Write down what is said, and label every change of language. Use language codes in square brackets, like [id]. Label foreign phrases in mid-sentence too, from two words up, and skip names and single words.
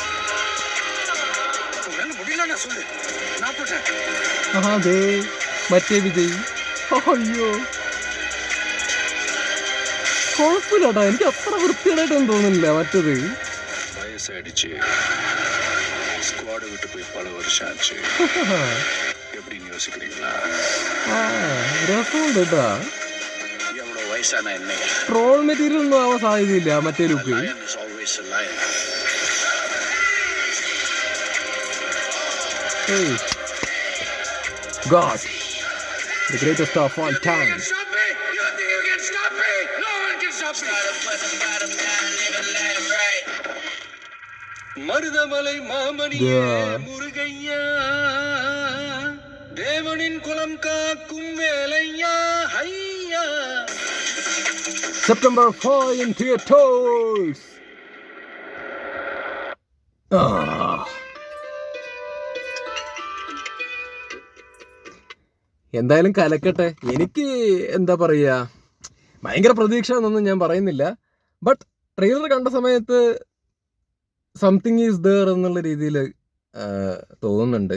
[ml] അതെ മറ്റേ വിജയ്. അയ്യോ കുഴപ്പമില്ലാട്ടാ, എനിക്ക് അത്ര വൃത്തിയായിട്ടൊന്നും തോന്നുന്നില്ല മറ്റത്. വയസ്സടിച്ച് സ്ക്വാഡ് വിട്ട് പോയി പല വർഷം ആச்சு. [ta] எப்படின்னு யோசிக்கிறீங்களா? [ml] രസമുണ്ട് കേട്ടാ. [ta] எவ்வளவு வயசான என்னையா [en] troll material [ml] ഒന്നും ആവാൻ സാധ്യതയില്ല മറ്റേ ലുക്ക്. [en] God, the greatest of all time. [ta] மருதமலை மாமணியே முருகையா, தேவனின் குலம் காக்கும் வேலையா ஐயா. [en] September 4 in theaters. [ml] എന്തായാലും കലക്കട്ടെ. എനിക്ക് എന്താ പറയുക, ഭയങ്കര പ്രതീക്ഷ എന്നൊന്നും ഞാൻ പറയുന്നില്ല. ബട്ട് ട്രെയിലർ കണ്ട സമയത്ത് [en] something is there [ml] എന്നുള്ള രീതിയിൽ തോന്നുന്നുണ്ട്.